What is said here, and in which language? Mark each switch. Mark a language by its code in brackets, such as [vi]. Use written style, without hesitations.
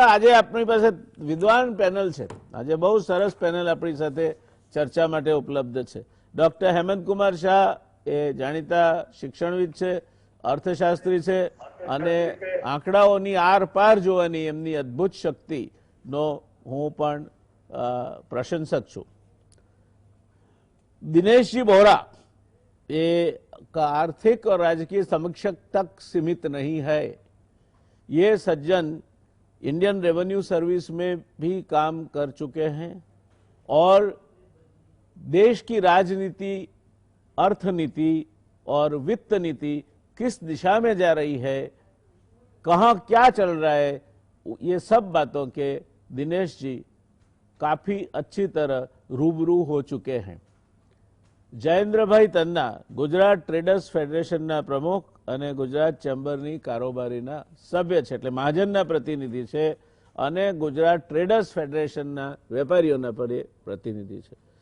[gu] આજે આપણી પાસે વિદ્વાન પેનલ છે. આજે બહુ સરસ પેનલ આપણી સાથે ચર્ચા માટે ઉપલબ્ધ છે. ડોક્ટર હેમંતકુમાર શાહ એ જાણીતા શિક્ષણવિદ છે, અર્થશાસ્ત્રી છે અને આંકડાઓની આર પાર જોવાની એમની અદ્ભુત શક્તિનો હું પણ प्रशंसक છું. [hi] दिनेश जी बोहरा ये आर्थिक और राजकीय समीक्षक तक सीमित नहीं है. ये सज्जन इंडियन रेवेन्यू सर्विस में भी काम कर चुके हैं और देश की राजनीति, अर्थनीति और वित्त नीति किस दिशा में जा रही है, कहाँ क्या चल रहा है, ये सब बातों के दिनेश जी काफी अच्छी तरह रूबरू हो चुके हैं. [gu] જયેન્દ્રભાઈ તન્ના ગુજરાત ટ્રેડર્સ ફેડરેશનના પ્રમુખ અને ગુજરાત ચેમ્બરની કારોબારીના સભ્ય છે, એટલે મહાજનના પ્રતિનિધિ છે અને ગુજરાત ટ્રેડર્સ ફેડરેશનના વેપારીઓના પણ એ પ્રતિનિધિ છે.